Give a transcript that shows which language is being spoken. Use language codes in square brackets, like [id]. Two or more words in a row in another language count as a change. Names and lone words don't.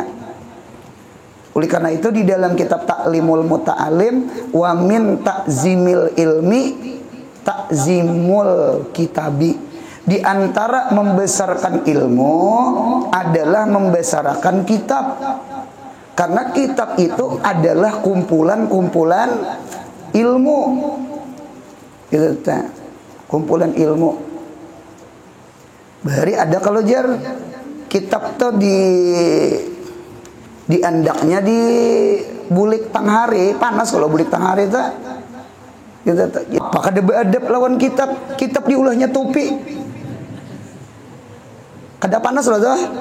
[id] Oleh karena itu di dalam kitab Ta'limul Muta'alim, [ar] ومن تعظيم العلم تعظيم الكتاب. [id] Di antara membesarkan ilmu adalah membesarkan kitab. Karena kitab itu adalah kumpulan-kumpulan ilmu. Gitu, kumpulan ilmu. [bjn] Bahari ada kalau jar kitab tuh di andaknya di bulik tanghari panas kalau bulik tanghari itu kita pakai adab lawan kitab diulahnya topi kada panas loh tuh.